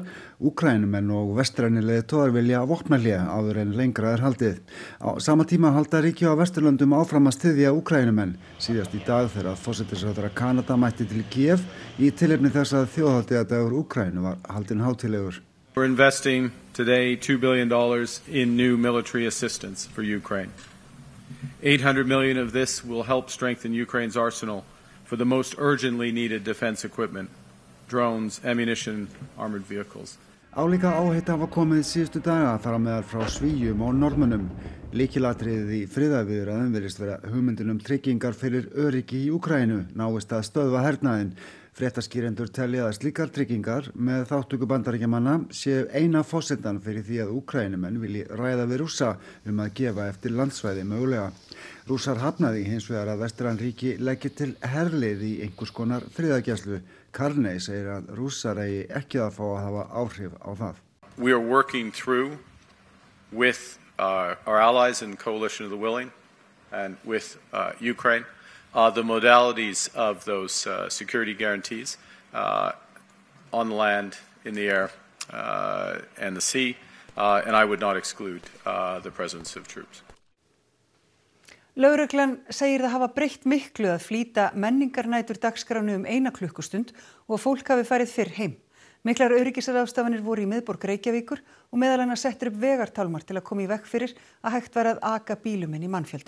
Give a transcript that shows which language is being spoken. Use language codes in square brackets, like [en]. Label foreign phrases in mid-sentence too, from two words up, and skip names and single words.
[is] Úkraínumenn og vestrænir leiðtogar vilja vopnahlé áður en lengra haldið. Á sama tíma halda ríki á Vesturlöndum áfram að styðja Úkraínumenn. Síðast í dag þegar forsætisráðherra Kanada mætti til Kiev í tilefni þess að þjóðhátíðardagur Úkraínu var haldinn hátíðlegur. [en] We're investing today $2 billion in new military assistance for Ukraine. 800 million of this will help strengthen Ukraine's arsenal for the most urgently needed defense equipment, drones, ammunition, armored vehicles. [is] Álíka áheita hafa komið síðustu daga þar á meðal frá Svíum og Norðmönnum. Lykilatriðið í friðarviðræðum virðist vera hugmyndin tryggingar fyrir öryggi í Úkraínu, náist að stöðva hernaðinn. Fréttaskýrendur telja að slíkar tryggingar með þátttöku Bandaríkjamanna séu eina forsendan fyrir því að Úkraínumenn vilji ræða við Rússa að gefa eftir landsvæði mögulega. Rússar hafnaði hins vegar að vestræn ríki leggi til herlið í einhvers konar friðargæslu. Karney segir að Rússar eigi ekki að fá að hafa áhrif á það. [en] We are working through with our allies in the Coalition of the Willing and with Ukraine the modalities of those security guarantees on the land, in the air, and the sea, and I would not exclude the presence of troops. [is] Lögreglan segir það hafa breytt miklu að flýta menningarnætur dagskránu 1 klukkustund og að fólk hafi farið fyrr heim. Miklar öryggisráðstafanir voru í miðborg Reykjavíkur og meðal annars settur upp vegartálmar til að koma í veg fyrir að hægt væri að aka bílum inn í mannfjöldan.